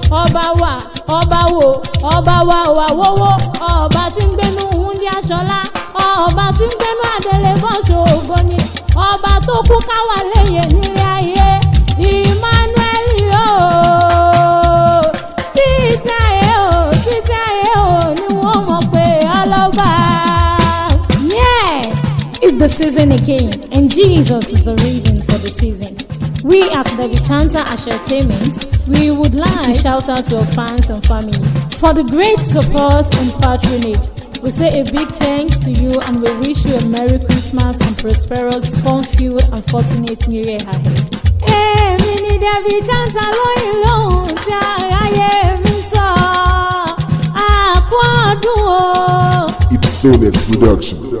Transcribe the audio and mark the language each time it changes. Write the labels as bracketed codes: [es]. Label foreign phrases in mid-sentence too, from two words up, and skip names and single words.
[yo] Ọba wa, ọba wo, ọba wa wà wọ́wọ́, ọba tí ń gbénú wúndí aṣọlá, ọba tí ń gbénú adélé bọ́ ṣògo ni. Ọba tó kú káwa léyè nílé ayé, Emmanuel o. Títí ayé o, títí ayé o, ni wọ́n mọ̀ pé ọlọ́ba. [en] Yeah, it's the season again, and Jesus is the reason for the season. We at the Vichanta Ashertainment, we would like to shout out to our fans and family for the great support and patronage. We say a big thanks to you, and we wish you a Merry Christmas and prosperous, fun-filled and fortunate New Year ahead. [yo] Èmi ni David Chanta lóyìn lóhùn tí aráyé mi sọ. A kú ọdún o. [en] It's Solex Production.